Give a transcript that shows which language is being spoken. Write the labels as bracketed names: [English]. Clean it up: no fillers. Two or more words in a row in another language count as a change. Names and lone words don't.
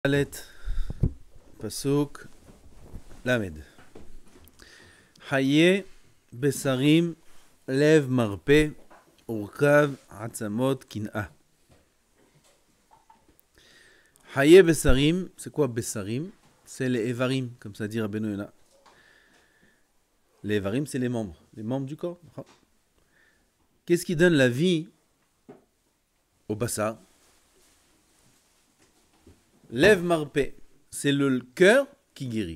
[Hebrew] אלף, פסוק, למד. חיי, בשרים, לב מרפא, ורקב, עצמות, קנאה. חיי בשרים, [French] c'est quoi Besarim? C'est les Evarim, comme ça dit Rabbeinu Yonah. Les Evarim, c'est les membres du corps. Qu'est-ce qui donne la vie au Bassa? Lev Marpe, c'est le cœur qui guérit.